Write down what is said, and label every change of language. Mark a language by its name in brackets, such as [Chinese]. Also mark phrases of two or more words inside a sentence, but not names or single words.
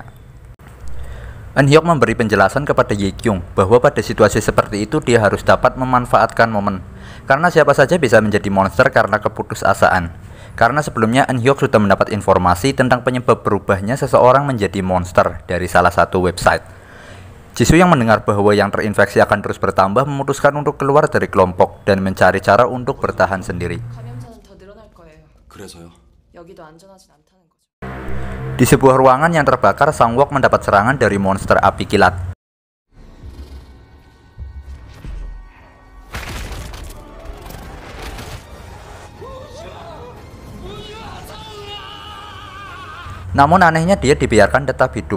[Indonesian] Eun-hyuk memberi penjelasan kepada Yi-kyung bahwa pada situasi seperti itu dia harus dapat memanfaatkan momen, karena siapa saja bisa menjadi monster karena keputusasaan. Karena sebelumnya Eun-hyuk sudah mendapat informasi tentang penyebab berubahnya seseorang menjadi monster dari salah satu website. Jisoo yang mendengar bahwa yang terinfeksi akan terus bertambah memutuskan untuk keluar dari kelompok dan mencari cara untuk bertahan sendiri. [Korean] 감염자는 더 늘어날 거예요. 그래서요? 여기도 안전하진 않다는 거죠. [Indonesian] Di sebuah ruangan yang terbakar, Sang-wook mendapat serangan dari monster api kilat. Namun anehnya dia dibiarkan tetap hidup.